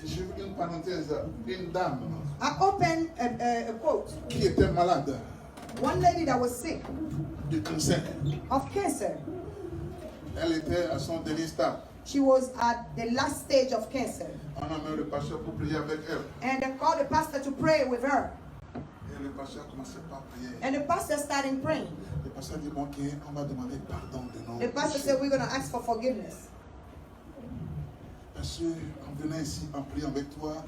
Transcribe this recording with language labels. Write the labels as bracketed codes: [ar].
[fr] Je veux une parenthèse. Une dame [en] I opened a quote. [fr] qui était malade [en] One lady that was sick [fr] du cancer. [en] of cancer. [fr] Elle était à son dernier stade. [en] She was at the last stage of cancer. [fr] On a mis le pasteur pour prier avec elle. [en] And they called the pastor to pray with her. [fr] Et le pasteur a commencé par prier. [en] And the pastor started praying. [fr] Le pasteur dit, bon, ok, on va demander pardon de nos [en] The pastor [fr] péchés. [en] said, we're going to ask for forgiveness. [fr] Parce qu'on venait ici en priant avec toi,